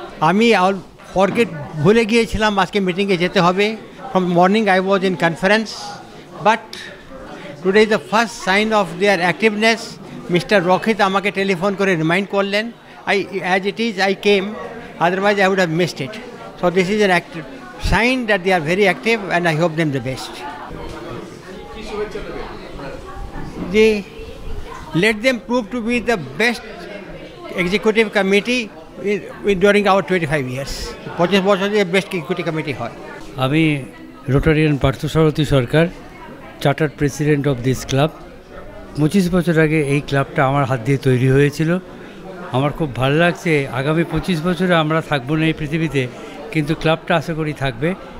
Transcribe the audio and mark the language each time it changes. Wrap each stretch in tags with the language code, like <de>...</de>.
<bn>আমি ভুলে গিয়েছিলাম আজকে মিটিংয়ে যেতে হবে।</bn> <en>From morning I was in conference, but today is the first sign of their activeness.</en> <bn>Mister রক্ষিত আমাকে টেলিফোন করে রিমাইন্ড করলেন,</bn> <en>As it is I came, otherwise I would have missed it. So this is an sign that they are very active and I hope them the best. যে let them prove to be the best executive committee during our 25 years.</en> <bn>25 বছর যে best executive committee হয়। আমি Rotarian Parthasarathi Sarkar,</bn> <en>Chartered president of this club.</en> <bn>25 বছর আগে এই ক্লাবটা আমার হাত দিয়ে তৈরি হয়েছিল। আমার খুব ভালো লাগছে, আগামী 25 বছরে আমরা থাকবো না এই পৃথিবীতে, কিন্তু ক্লাবটা আশা করি থাকবে।</bn>